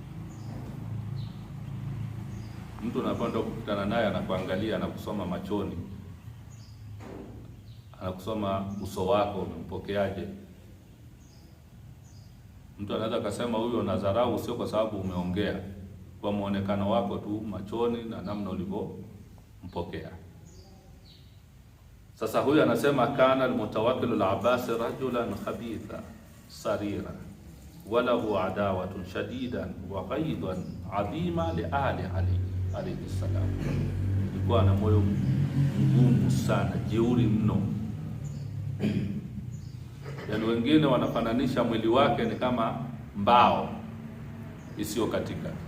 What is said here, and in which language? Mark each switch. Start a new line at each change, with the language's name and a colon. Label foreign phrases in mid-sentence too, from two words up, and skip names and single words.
Swahili: Mtu unapoenda kukutana naye anakuangalia, anakusoma machoni, anakusoma uso wako, umempokeaje. Mtu anaweza kusema huyo unadharau, sio kwa sababu umeongea, kwa muonekano wako tu machoni na namna ulivyompokea. Sasa huyu anasema
Arabic: كان المتوكل العباس رجلا خبيث سريرة وله عداوة شديدة وحقدا عظيما لعلي عليه السلام.
Swahili: Alikuwa na moyo mgumu sana, jeuri mno. Yaani wengine wanafananisha mwili wake ni kama mbao isiyo katika.